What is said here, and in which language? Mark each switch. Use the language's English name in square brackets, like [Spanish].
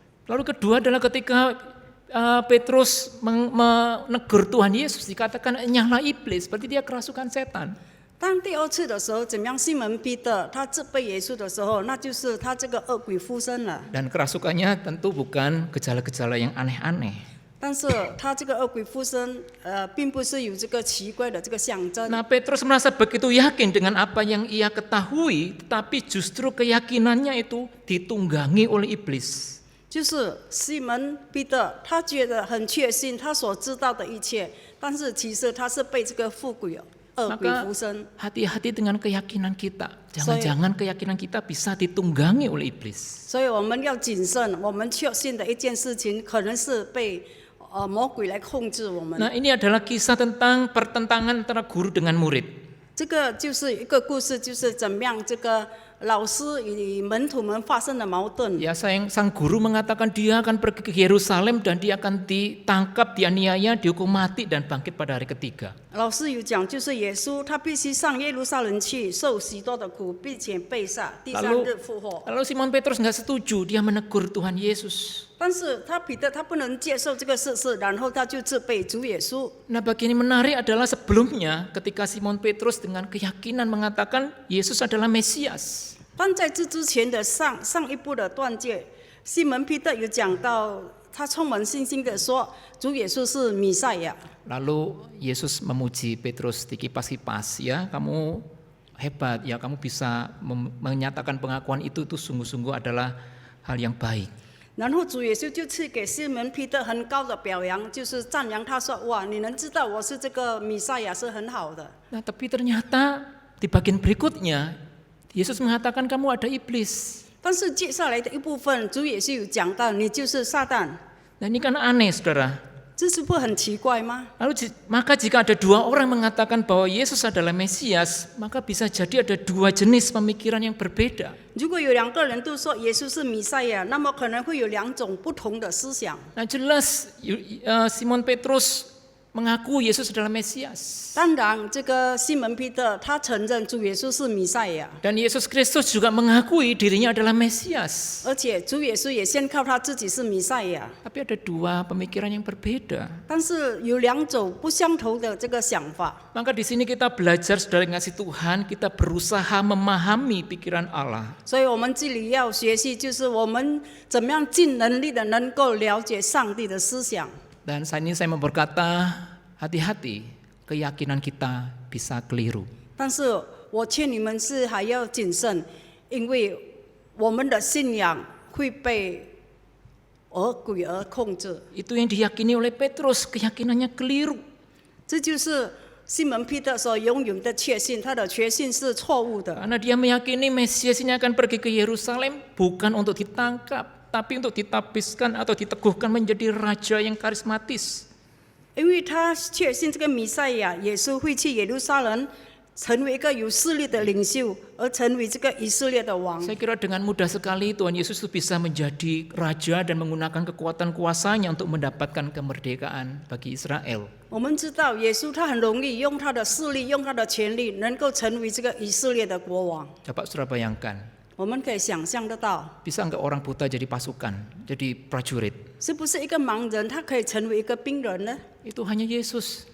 [Indonesian] Lalu kedua adalah ketika Petrus menegur Tuhan Yesus, dikatakan nyala iblis, berarti dia kerasukan setan. [Chinese] 当第2次的时候，怎么样？西门彼得他责备耶稣的时候，那就是他这个恶鬼附身了。 [Indonesian] Dan kerasukannya tentu bukan gejala-gejala yang aneh-aneh. [Chinese] 但是他这个恶鬼附身，并不是有这个奇怪的这个象征。 [Indonesian] Nah, Petrus merasa begitu yakin dengan apa yang ia ketahui, tetapi justru keyakinannya itu ditunggangi oleh iblis. [Chinese] 就是西门彼得，他觉得很确信他所知道的一切，但是其实他是被这个恶鬼附身。 [Indonesian] Hati-hati dengan keyakinan kita. Jangan-jangan keyakinan kita bisa ditunggangi oleh iblis. [Chinese] 所以我们要谨慎，我们确信的一件事情，可能是被魔鬼来控制我们。 [Indonesian] Nah, ini adalah kisah tentang pertentangan antara guru dengan murid. [Chinese] 这个就是一个故事，就是怎么样这个老师与门徒们发生的矛盾。 [Indonesian] Ya, sang guru mengatakan dia akan pergi ke Yerusalem dan dia akan ditangkap, dianiaya, dihukum mati dan bangkit pada hari ketiga. [Chinese] 老师有讲，就是耶稣他必须上耶路撒冷去，受许多的苦，并且被杀，第3日复活。 [Indonesian] Lalu Simon Petrus nggak setuju, dia menegur Tuhan Yesus. [Chinese] 但是彼得他不能接受这个事实，然后他就责备主耶稣。 [Indonesian] Nah, bagian yang menarik adalah sebelumnya ketika Simon Petrus dengan keyakinan mengatakan Yesus adalah Mesias. [Chinese] 但在这之前的上一部的段节，西门彼得有讲到，他充满信心的说，主耶稣是弥赛亚。 [Indonesian] Lalu Yesus memuji Petrus dikipas-kipas, ya kamu hebat, ya kamu bisa menyatakan pengakuan itu sungguh-sungguh adalah hal yang baik. [Chinese] 然后主耶稣就赐给西门彼得很高的表扬，就是赞扬他说：“哇，你能知道我是这个弥赛亚是很好的。” [Indonesian] Nah, tapi ternyata di bagian berikutnya Yesus mengatakan kamu ada iblis. [Chinese] 但是接下来的一部分，主耶稣有讲到，你就是撒旦， [Indonesian] Nah, ini kan aneh, saudara. [Chinese] 这是不是很奇怪吗？ [Indonesian] Lalu maka jika ada 2 orang mengatakan bahwa Yesus adalah Mesias, maka bisa jadi ada 2 jenis pemikiran yang berbeda. [Chinese] 如果有2个人都说耶稣是弥赛亚，那么可能会有2种不同的思想。 [Indonesian] Nah, jelas Simon Petrus mengaku Yesus adalah Mesias. [Chinese] 当然，这个西门彼得他承认主耶稣是弥赛亚， [Indonesian] Dan Yesus Kristus juga mengakui dirinya adalah Mesias. [Chinese] 而且主耶稣也宣告他自己是弥赛亚。 [Indonesian] Tapi ada 2 pemikiran yang berbeda. [Chinese] 但是有2种不相同的这个想法。 [Indonesian] Maka di sini kita belajar saudara ngasih Tuhan, kita berusaha memahami pikiran Allah. [Chinese] 所以我们这里要学习，就是我们怎么样尽能力的能够了解上帝的思想。 [Indonesian] Dan saat ini saya mau berkata, hati-hati, keyakinan kita bisa keliru. [Chinese] 但是我劝你们是还要谨慎，因为我们的信仰会被恶鬼而控制。 [Indonesian] Itu yang diyakini oleh Petrus, keyakinannya keliru. [Chinese] 这就是西门彼得所拥有的确信，他的确信是错误的。 [Indonesian] Karena dia meyakini Mesias ini akan pergi ke Yerusalem bukan untuk ditangkap, tapi untuk ditapiskan atau diteguhkan menjadi raja yang karismatis. [Chinese] 因为他确信这个弥赛亚耶稣会去耶路撒冷，成为一个有势力的领袖，而成为这个以色列的王。 [Indonesian] Saya kira dengan mudah sekali Tuhan Yesus itu bisa menjadi raja dan menggunakan kekuatan kuasanya untuk mendapatkan kemerdekaan bagi Israel. [Chinese] 我们知道耶稣他很容易用他的势力，用他的权力，能够成为这个以色列的国王。 [Indonesian] Dapat saudara bayangkan, [Chinese] 我们可以想象得到， [Indonesian] bisa enggak orang buta jadi pasukan, jadi prajurit? [Chinese] 是不是一个盲人他可以成为一个兵人呢？ [Indonesian] Itu hanya Yesus.